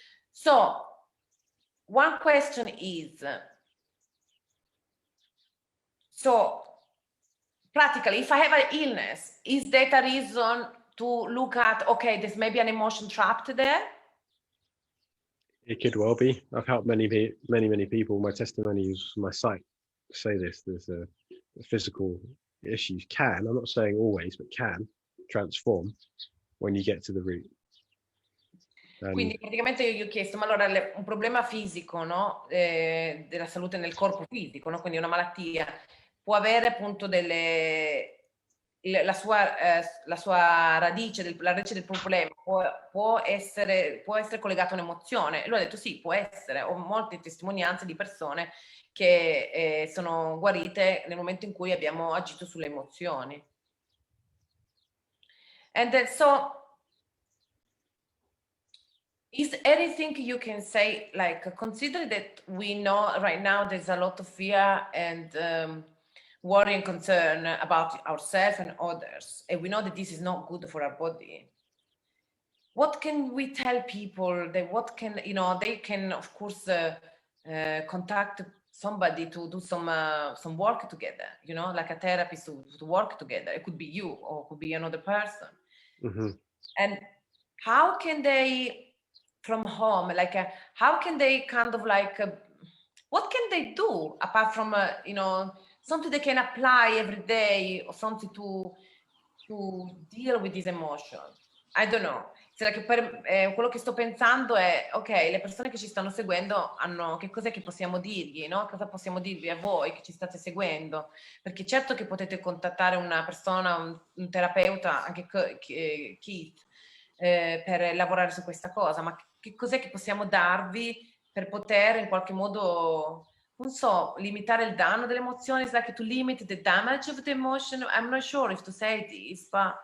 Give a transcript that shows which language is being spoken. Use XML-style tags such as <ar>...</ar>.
<en>So, one question is, so practically, if I have an illness, is that a reason to look at, okay, there's maybe an emotion trapped there? It could well be. I've helped many people. My testimonies, my site say this. There's a physical issues I'm not saying always, but can transform when you get to the root.</en> <it>Quindi praticamente io gli ho chiesto, ma allora un problema fisico, no? Della salute nel corpo fisico, no? Quindi una malattia può avere appunto la sua radice, la radice del problema può essere collegata a un'emozione. E lui ha detto sì, può essere. Ho molte testimonianze di persone che sono guarite nel momento in cui abbiamo agito sulle emozioni.</it> <en>And then, so, is anything you can say, like, consider that we know right now there's a lot of fear and worry and concern about ourselves and others, and we know that this is not good for our body. What can we tell people that they can, of course, contact somebody to do some work together, like a therapist to work together. It could be you or it could be another person. Mm-hmm. And how can they, from home, how can they kind of what can they do apart from, something they can apply every day or something to deal with these emotions? I don't know.</en> <it>Quello che sto pensando è, ok, le persone che ci stanno seguendo che cos'è che possiamo dirgli, no? Cosa possiamo dirvi a voi che ci state seguendo? Perché certo che potete contattare una persona, un terapeuta, anche Keith, per lavorare su questa cosa, ma che cos'è che possiamo darvi per poter in qualche modo, non so, limitare il danno delle emozioni?</it> <en>It's like to limit the damage of the emotion. I'm not sure if to say this, but...</en>